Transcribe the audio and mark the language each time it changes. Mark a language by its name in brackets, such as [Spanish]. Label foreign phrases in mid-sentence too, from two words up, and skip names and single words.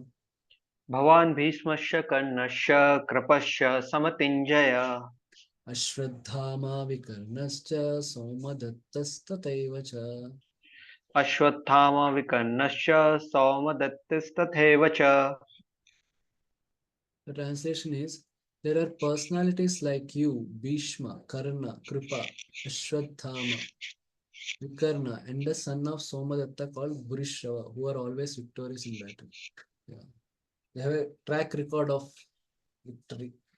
[Sanskrit] Bhavan Bhishmasya Karnasya Krapasya Samatinjaya. Ashwadhama Vikarnascha Somadattastataiva cha. Ashwathama Vikarnasya Somadattistatheva cha. [English] The translation is, there are personalities like you, Bhishma, Karna, Kripa, Ashwadhama, Vikarna, and the son of Somadatta called Bhurishrava, who are always victorious in battle. Yeah. They have a track record of victory.